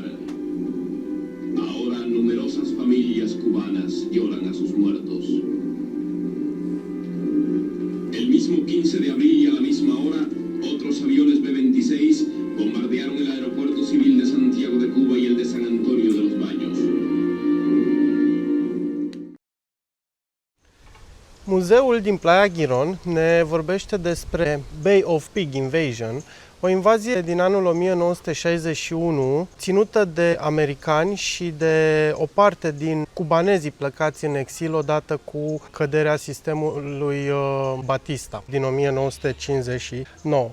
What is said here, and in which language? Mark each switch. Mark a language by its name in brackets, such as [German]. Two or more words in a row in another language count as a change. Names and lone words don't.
[Spanish] Ahora numerosas familias cubanas lloran a sus muertos. El mismo 15 de abril y a la misma hora, otros aviones B-26 bombardearon el aeropuerto civil de Santiago de Cuba y el de San Antonio de los Baños. [Romanian] Muzeul din Playa Giron ne vorbește despre Bay of Pig Invasion, o invazie din anul 1961 ținută de americani și de o parte din cubanezii plecați în exil odată cu căderea sistemului Batista din 1959.